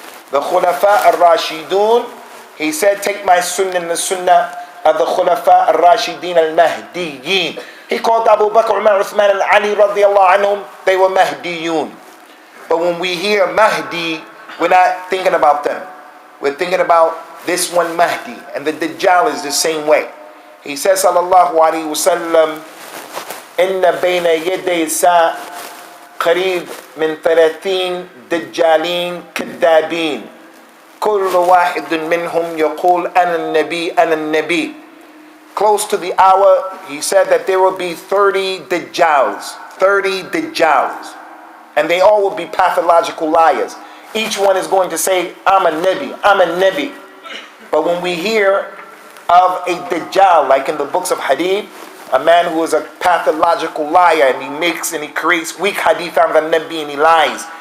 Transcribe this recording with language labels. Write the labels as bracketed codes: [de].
[en] The Khulafa al-Rashidun, he said, take my sunnah and the sunnah of the Khulafa al-Rashidin al-Mahdiyin. He called Abu Bakr, Umar, Uthman, and Ali radiallahu anhum, they were Mahdiyun. But when we hear Mahdi, we're not thinking about them. We're thinking about this one Mahdi. And the Dajjal is the same way. [ar] He says, sallallahu alayhi wa sallam, إِنَّ بَيْنَ يَدَيْ سَاء قَرِيب مِنْ 30 دَجَّالِينَ كَذَّابِينَ كُلُّ وَاحِدٌ مِّنْهُمْ يَقُولُ أَنَا النَّبِي أَنَا النَّبِي. [en] Close to the hour, he said that there will be 30 Dajjals. 30 Dajjals. And they all will be pathological liars. Each one is going to say, I'm a Nabi, I'm a Nabi. But when we hear of a Dajjal, like in the books of Hadith, a man who is a pathological liar and he makes and he creates weak Hadith on the Nabi and he lies.